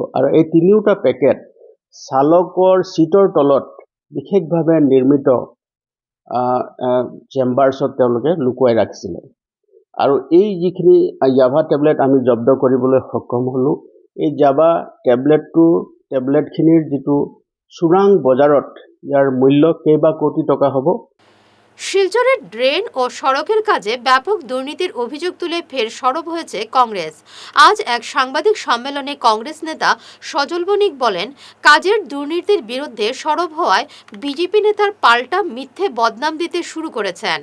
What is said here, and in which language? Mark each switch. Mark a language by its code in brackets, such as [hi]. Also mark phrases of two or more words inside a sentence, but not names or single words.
[as] আৰু এই 3টা পেকেট চালকৰ চিটৰ তলত বিশেষভাৱে নিৰ্মিত চেম্বাৰ্ছত তেওঁলোকে লুকুৱাই ৰাখিছিলে। আৰু এই যিখিনি ইয়াভা টেবলেট আমি জব্দ কৰিবলৈ সক্ষম হ'লোঁ, এই ইয়াভা টেবলেটখিনিৰ যিটো চোৰাং বজাৰত ইয়াৰ মূল্য কেইবা কোটি টকা হ'ব। [bn] শিলচরের ড্রেন ও সড়কের কাজে ব্যাপক দুর্নীতির অভিযোগ তুলে ফের সরব হয়েছে কংগ্রেস। আজ এক সাংবাদিক সম্মেলনে কংগ্রেস নেতা সজল বণিক বলেন, কাজের দুর্নীতির বিরুদ্ধে সরব হওয়ায় বিজেপি নেতার পাল্টা মিথ্যে বদনাম দিতে শুরু করেছেন।